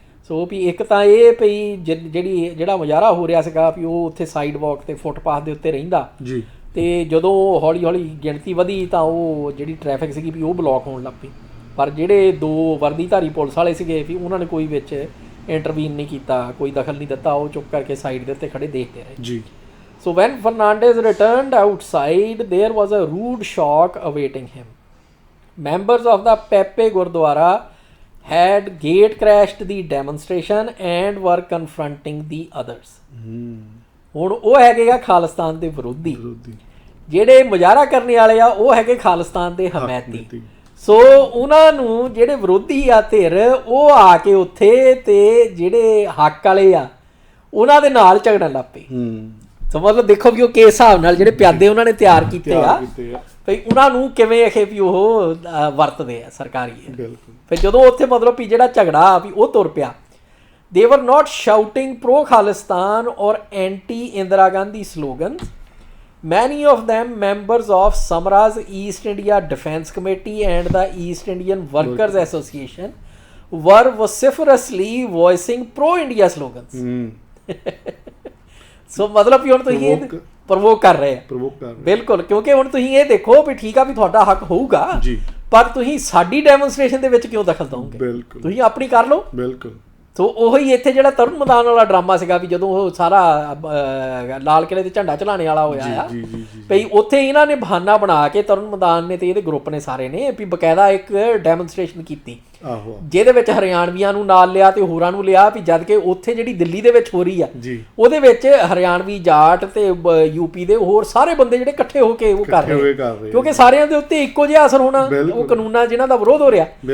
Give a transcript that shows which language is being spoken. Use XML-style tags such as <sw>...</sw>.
<pa>ਸੋ ਵੀ ਇੱਕ ਤਾਂ ਇਹ ਵੀ ਜਿਹੜਾ ਮੁਜ਼ਾਹਰਾ ਹੋ ਰਿਹਾ ਸੀਗਾ ਵੀ ਉਹ ਉੱਥੇ ਸਾਈਡਵਾਕ ਤੇ ਫੁੱਟਪਾਥ ਦੇ ਉੱਤੇ ਰਹਿੰਦਾ ਜੀ, ਤੇ ਜਦੋਂ ਹੌਲੀ ਹੌਲੀ ਗਿਣਤੀ ਵਧੀ ਤਾਂ ਉਹ ਜਿਹੜੀ ਟ੍ਰੈਫਿਕ ਸੀਗੀ ਵੀ ਉਹ ਬਲੌਕ ਹੋਣ ਲੱਗ ਪਈ। ਪਰ ਜਿਹੜੇ 2 ਵਰਦੀਧਾਰੀ ਪੁਲਿਸ ਵਾਲੇ ਸੀਗੇ ਵੀ ਉਹਨਾਂ ਨੇ ਕੋਈ ਵਿੱਚ ਇੰਟਰਵੀਨ ਨਹੀਂ ਕੀਤਾ, ਕੋਈ ਦਖਲ ਨਹੀਂ ਦਿੱਤਾ, ਉਹ ਚੁੱਪ ਕਰਕੇ ਸਾਈਡ ਦੇ ਉੱਤੇ ਖੜੇ ਦੇਖਦੇ ਰਹੇ ਜੀ।</pa> <en>So when Fernandes returned outside there was a rude shock awaiting him. Members of the ਪੈਪੇ Gurdwara had gate crashed the demonstration and were confronting the others.</en> <pa>ਹੁਣ ਉਹ ਹੈਗੇ ਆ ਖਾਲਿਸਤਾਨ ਦੇ ਵਿਰੋਧੀ, ਜਿਹੜੇ ਮੁਜ਼ਾਹਰਾ ਕਰਨ ਵਾਲੇ ਆ ਉਹ ਹੈਗੇ ਖਾਲਿਸਤਾਨ ਦੇ ਹਮਾਇਤੀ। ਸੋ ਉਹਨਾਂ ਨੂੰ ਜਿਹੜੇ ਵਿਰੋਧੀ ਆ ਧਿਰ ਉਹ ਆ ਕੇ ਉੱਥੇ ਤੇ ਜਿਹੜੇ ਹੱਕ ਵਾਲੇ ਆ ਉਹਨਾਂ ਦੇ ਨਾਲ ਝਗੜਨ ਲੱਗ ਪਏ। ਸੋ ਮਤਲਬ ਦੇਖੋ ਵੀ ਉਹ ਕਿਸ ਹਿਸਾਬ ਨਾਲ ਜਿਹੜੇ ਪਿਆਦੇ ਉਹਨਾਂ ਨੇ ਤਿਆਰ ਕੀਤੇ ਆ ਵੀ ਉਹਨਾਂ ਨੂੰ ਕਿਵੇਂ ਆਖੇ ਵੀ ਉਹ ਵਰਤਦੇ ਆ ਸਰਕਾਰੀ। ਫਿਰ ਜਦੋਂ ਉੱਥੇ ਮਤਲਬ ਵੀ ਜਿਹੜਾ ਝਗੜਾ ਵੀ ਉਹ ਤੁਰ ਪਿਆ,</pa> <en>they were not shouting pro Khalistan or anti Indira Gandhi slogans. Many of them members of Samra's East India Defence Committee and the East Indian Workers Association were vociferously voicing pro India slogans.</en> <pa>So ਮਤਲਬ ਵੀ ਹੁਣ ਤੁਸੀਂ ਇਹ provoke ਕਰ ਰਹੇ ਆ ਬਿਲਕੁਲ, ਕਿਉਂਕਿ ਹੁਣ ਤੁਸੀਂ ਇਹ ਦੇਖੋ ਵੀ ਠੀਕ ਆ ਵੀ ਤੁਹਾਡਾ ਹੱਕ ਹੋਊਗਾ ਪਰ ਤੁਸੀਂ ਸਾਡੀ ਡੈਮੋਨਸਟ੍ਰੇਸ਼ਨ ਦੇ ਵਿੱਚ ਕਿਉਂ ਦਖਲ ਦਓਗੇ, ਤੁਸੀਂ ਆਪਣੀ ਕਰ ਲਓ। ਬਿਲਕੁਲ। ਸੋ ਉਹੀ ਇੱਥੇ ਜਿਹੜਾ ਤਰੁਣ ਮੈਦਾਨ ਵਾਲਾ ਡਰਾਮਾ ਸੀਗਾ ਵੀ ਜਦੋਂ ਉਹ ਸਾਰਾ ਲਾਲ ਕਿਲ੍ਹੇ ਤੇ ਝੰਡਾ ਚਲਾਣੇ ਵਾਲਾ ਹੋਇਆ ਆ ਭਈ ਉੱਥੇ ਇਹਨਾਂ ਨੇ ਬਹਾਨਾ ਬਣਾ ਕੇ ਤਰੁਣ ਮੈਦਾਨ ਨੇ ਤੇ ਇਹਦੇ ਗਰੁੱਪ ਨੇ ਸਾਰੇ ਨੇ ਵੀ ਬਕਾਇਦਾ ਇੱਕ ਡੈਮੋਨਸਟ੍ਰੇਸ਼ਨ ਕੀਤੀ ਜਿਹਦੇ ਵਿੱਚ ਹਰਿਆਣਵੀਆਂ ਨੂੰ ਨਾਲ ਲਿਆ ਤੇ ਹੋਰਾਂ ਨੂੰ ਲਿਆ ਵੀ ਜਦ ਕਿ ਉੱਥੇ ਜਿਹੜੀ ਦਿੱਲੀ ਦੇ ਵਿੱਚ ਹੋ ਰਹੀ ਆ ਉਹਦੇ ਵਿੱਚ ਹਰਿਆਣਵੀ ਜਾਟ ਤੇ ਯੂਪੀ ਦੇ ਹੋਰ ਸਾਰੇ ਬੰਦੇ ਜਿਹੜੇ ਇਕੱਠੇ ਹੋ ਕੇ ਉਹ ਕਰ ਰਹੇ ਕਿਉਂਕਿ ਸਾਰਿਆਂ ਦੇ ਉੱਤੇ ਇੱਕੋ ਜਿਹਾ ਅਸਰ ਹੋਣਾ ਉਹ ਕਾਨੂੰਨਾਂ ਜਿਨ੍ਹਾਂ ਦਾ ਵਿਰੋਧ ਹੋ ਰਿਹਾ।</pa>